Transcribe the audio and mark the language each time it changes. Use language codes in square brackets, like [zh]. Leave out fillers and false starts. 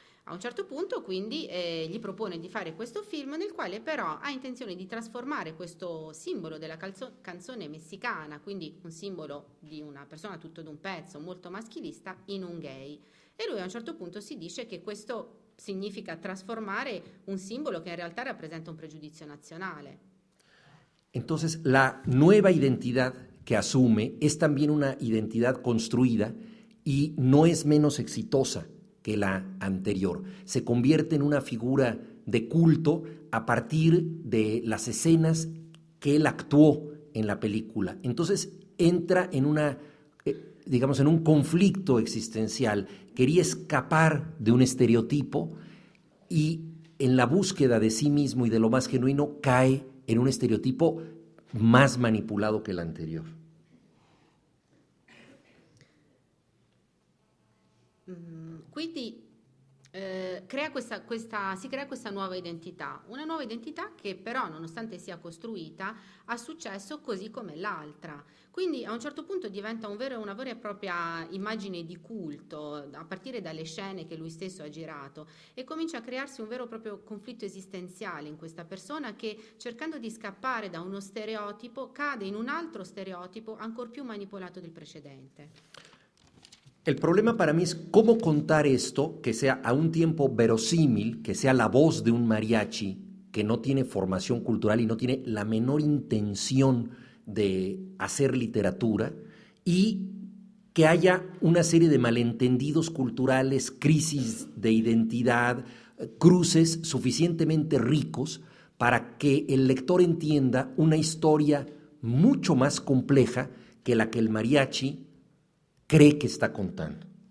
[it] A un certo punto quindi gli propone di fare questo film nel quale però ha intenzione di trasformare questo simbolo della canzone messicana, quindi un simbolo di una persona tutto d'un pezzo, molto maschilista, in un gay. E lui a un certo punto si dice che questo significa trasformare un simbolo che in realtà rappresenta un pregiudizio nazionale. [es] Entonces, la nueva identidad que asume es también una identidad construida y no es menos exitosa que la anterior. Se convierte en una figura de culto a partir de las escenas que él actuó en la película. Entonces, entra en en un conflicto existencial. Quería escapar de un estereotipo y en la búsqueda de sí mismo y de lo más genuino cae en un estereotipo más manipulado que el anterior. [it] Quindi si crea questa nuova identità, una nuova identità che però, nonostante sia costruita, ha successo così come l'altra. Quindi a un certo punto diventa una vera e propria immagine di culto, a partire dalle scene che lui stesso ha girato, e comincia a crearsi un vero e proprio conflitto esistenziale in questa persona che, cercando di scappare da uno stereotipo, cade in un altro stereotipo ancor più manipolato del precedente. [es] El problema para mí es cómo contar esto que sea a un tiempo verosímil, que sea la voz de un mariachi que no tiene formación cultural y no tiene la menor intención de hacer literatura, y que haya una serie de malentendidos culturales, crisis de identidad, cruces suficientemente ricos para que el lector entienda una historia mucho más compleja que la que el mariachi cree [it] che sta contando.